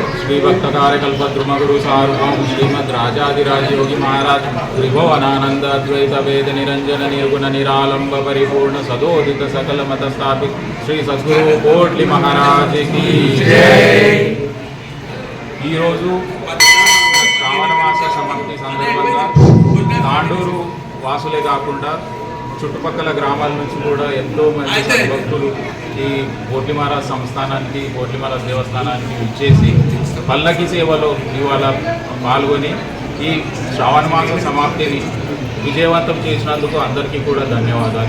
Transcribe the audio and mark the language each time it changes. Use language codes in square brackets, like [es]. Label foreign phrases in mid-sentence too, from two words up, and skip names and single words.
[sa] श्री भक्त कार्यकल्प द्रुमगुरु सार्वभौम श्रीमद् राजाधिराज योगी महाराज त्रिभुवनानंद अद्वैत वेद निरंजन निर्गुण निरालंब परिपूर्ण सदोदित सकल मत स्थापित श्री सद्गुरु कोट्ली महाराज [hi] की जय। [te] శ్రావణ మాస సమాప్తి సందర్భంగా తాండూరు వాసులే కాకుండా చుట్టుపక్కల గ్రామాల నుంచి కూడా ఎంతో మంది భక్తులు ఈ పోట్లి మహారాజ్ సంస్థానానికి పోట్లి మహారాజ్ దేవస్థానానికి ఇచ్చేసి పల్లకి సేవలో ఇవాళ పాల్గొని ఈ శ్రావణ మాస సమాప్తిని విజయవంతం చేసినందుకు అందరికీ కూడా ధన్యవాదాలు.